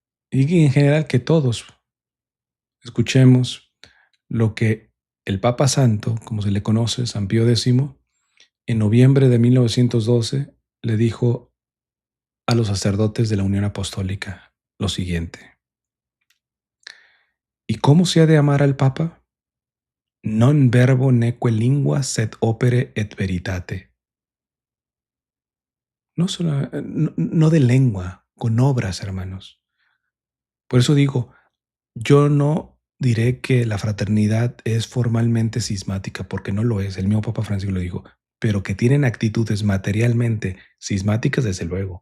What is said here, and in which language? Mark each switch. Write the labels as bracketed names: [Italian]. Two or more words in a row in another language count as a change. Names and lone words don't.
[Spanish] y en general que todos escuchemos lo que el Papa Santo, como se le conoce, San Pío X, en noviembre de 1912 le dijo a los sacerdotes de la Unión Apostólica lo siguiente: ¿y cómo se ha de amar al Papa? [Latin] Non verbo neque lingua sed opere et veritate. [Spanish] No de lengua, con obras, hermanos. Por eso digo, yo no diré que la fraternidad es formalmente cismática, porque no lo es. El mismo Papa Francisco lo dijo, pero que tienen actitudes materialmente cismáticas, desde luego.